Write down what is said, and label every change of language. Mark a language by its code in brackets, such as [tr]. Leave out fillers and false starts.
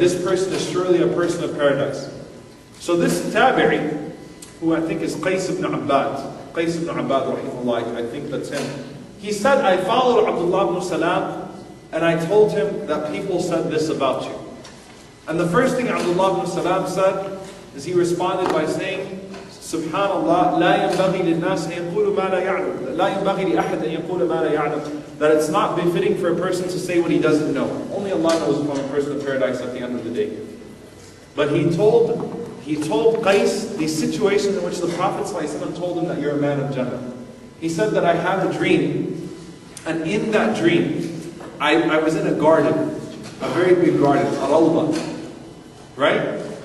[en] This person is surely a person of paradise. So this Tabi'i, who I think is Qais ibn Abbad, rahimahullah, I think that's him. He said, I followed Abdullah ibn Salam, and I told him that people said this about you. And the first thing Abdullah ibn Salam said is he responded by saying, Subhanallah, [ar] لا ينبغي للناس أن يقولوا ما لا يعلم. لا ينبغي لأحد أن يقول ما لا يعلم. [en] That it's not befitting for a person to say what he doesn't know. Only Allah knows if I'm a person of paradise at the end of the day. But he told he told Qais the situation in which the Prophet ﷺ told him that you're a man of Jannah. He said that I had a dream, and in that dream, I was in a garden, a very big garden, a rawda, right?